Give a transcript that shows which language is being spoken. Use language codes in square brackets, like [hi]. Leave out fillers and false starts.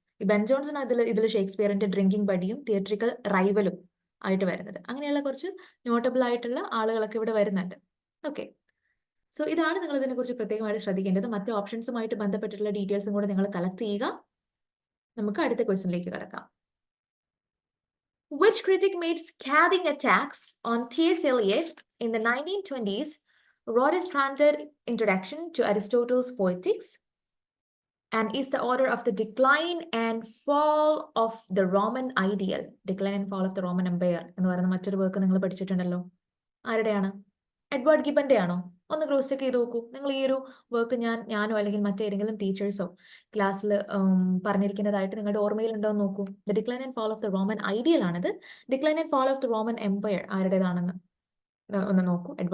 [ml] ഈ Ben Johnson ഇതിൽ ഷേക്സ്പിയറിന്റെ drinking ബഡിയും theatrical റൈവലും ആയിട്ട് വരുന്നത്. അങ്ങനെയുള്ള കുറച്ച് നോട്ടബിൾ ആയിട്ടുള്ള ആളുകളൊക്കെ ഇവിടെ വരുന്നുണ്ട്. ഓക്കെ, സോ ഇതാണ് നിങ്ങൾ ഇതിനെ കുറിച്ച് പ്രത്യേകമായിട്ട് ശ്രദ്ധിക്കേണ്ടത്. മറ്റു ഓപ്ഷൻസുമായിട്ട് ബന്ധപ്പെട്ടിട്ടുള്ള ഡീറ്റെയിൽസും കൂടെ നിങ്ങൾ കളക്ട് ചെയ്യുക. നമുക്ക് അടുത്ത ക്വസ്റ്റ്യനിലേക്ക് കടക്കാം. [en] Which critic made scathing attacks on T.S. Eliot in the 1920s, wrote a standard introduction to Aristotle's Poetics, and is the author of the Decline and Fall of the Roman Ideal. [ml] Decline and Fall of the Roman Empire എന്ന് പറയുന്ന മറ്റൊരു work നിങ്ങൾ പഠിച്ചിട്ടുണ്ടല്ലോ. ആരുടെയാണ്? Edward ഗിബന്റെ ആണോ? ഒന്ന് cross check ചെയ്ത് നോക്കൂ. നിങ്ങൾ ഈ ഒരു വർക്ക് ഞാനോ അല്ലെങ്കിൽ മറ്റേതെങ്കിലും ടീച്ചേഴ്സോ ക്ലാസ്സിൽ പറഞ്ഞിരിക്കുന്നതായിട്ട് നിങ്ങളുടെ ഓർമ്മയിലുണ്ടോ എന്ന് നോക്കൂ. The decline and fall of the Roman ideal ആണിത്. Decline and fall of the Roman Empire ആരുടേതാണെന്ന് ഒന്ന് നോക്കൂ.